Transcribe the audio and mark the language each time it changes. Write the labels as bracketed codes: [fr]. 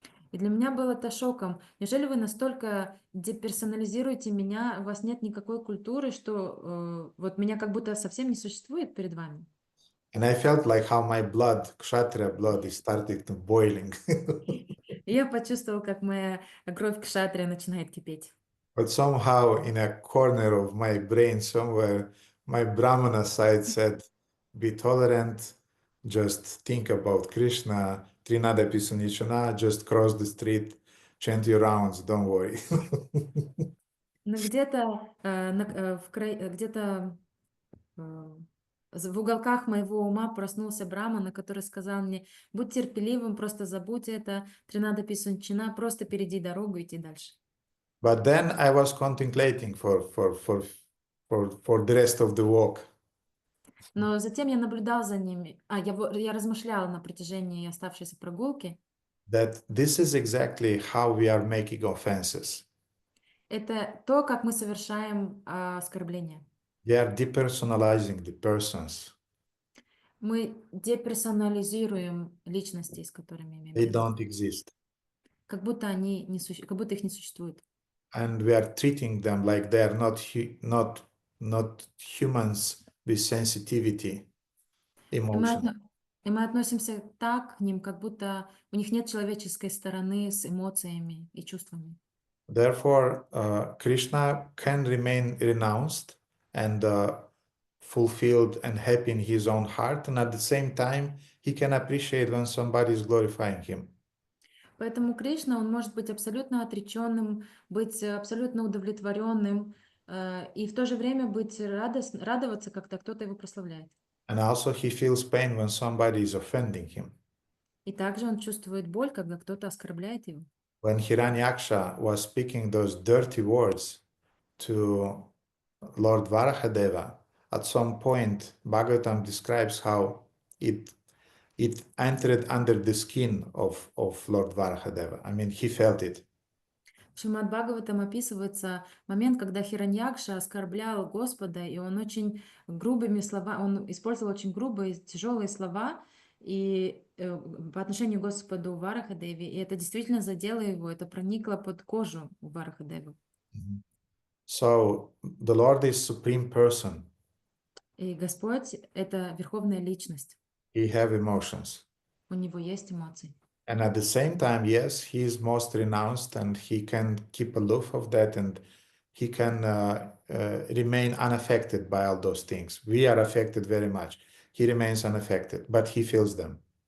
[ru] И для меня было это шоком. Неужели вы настолько деперсонализируете меня, у вас нет никакой культуры, что вот меня как будто совсем не существует перед вами? [en] And I felt like how my blood, kshatriya blood, is starting to boiling. [ru] И я почувствовала, как моя кровь кшатрия начинает кипеть. [en] But somehow in a corner of my brain somewhere, my Brahmana side said, be tolerant, just think about Krishna, Trinada Pisanishana, just cross the street, chant your rounds, don't worry. [ru] Но где-то где-то в уголках моего ума проснулся Брамана, который сказал мне: будь терпеливым, просто забудь это, Тринада Писунчина, просто перейди дорогу и иди дальше. [en] But then I was contemplating for the rest of the walk. [ru] Но затем я наблюдал за ними, я размышляла на протяжении оставшейся прогулки. [en] That this is exactly how we are making offenses. [ru] Это то, как мы совершаем оскорбления. [en] We are depersonalizing the persons. [ru] Мы деперсонализируем личности, с которыми имеем [en] They [ru] дело. [en] don't exist. [ru] Как будто как будто их не существует. [en] And we are treating them like they are not humans with sensitivity, emotion. [ru] И мы относимся так к ним, как будто у них нет человеческой стороны с эмоциями и чувствами. [en] Therefore, Krishna can remain renounced and fulfilled and happy in his own heart, and at the same time, he can appreciate when somebody is glorifying him. [ru] Поэтому Кришна, он может быть абсолютно отреченным, быть абсолютно удовлетворенным и в то же время быть радоваться, когда кто-то его прославляет. [en] And also he feels pain when somebody is offending him. [ru] И также он чувствует боль, когда кто-то оскорбляет его. [en] When Hiranyaksha was speaking those dirty words to Lord Varahadeva, at some point Bhagavatam describes how it entered under the skin of Lord Varahadeva. I mean, he felt it. [ru] В Шримад Бхагаватам описывается момент, когда Хираньякша оскорблял Господа, и он очень грубыми словами, он использовал очень грубые, тяжелые слова и по отношению к Господу Варахадеви, и это действительно задело его, это проникло под кожу у Варахадевы. [en] So the Lord is supreme person. [ru] И Господь — это верховная личность. [en] He have emotions. [ru] У него есть эмоции. [en] And at the same time, yes, he is most renounced and he can keep aloof of that and he can remain unaffected by all those things. We are affected very much. He remains unaffected, but he feels them.